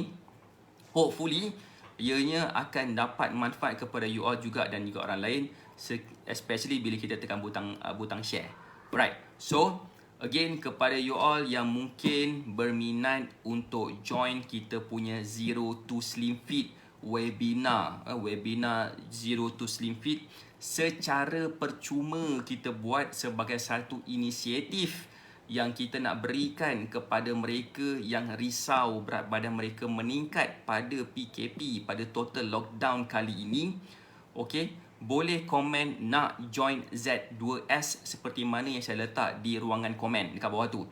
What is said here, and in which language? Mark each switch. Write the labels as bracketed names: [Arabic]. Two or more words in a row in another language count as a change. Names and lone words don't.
[Malay] Hopefully ianya akan dapat manfaat kepada [English] you all [Malay] juga dan juga orang lain, especially bila kita tekan butang share. Alright. So, again kepada [English] you all [Malay] yang mungkin berminat untuk join kita punya Zero to Slim Fit webinar Zero to Slim Fit, secara percuma kita buat sebagai satu inisiatif yang kita nak berikan kepada mereka yang risau berat badan mereka meningkat pada PKP, pada [English] total lockdown [Malay] kali ini. Okey, boleh komen nak join Z2S seperti mana yang saya letak di ruangan komen dekat bawah tu.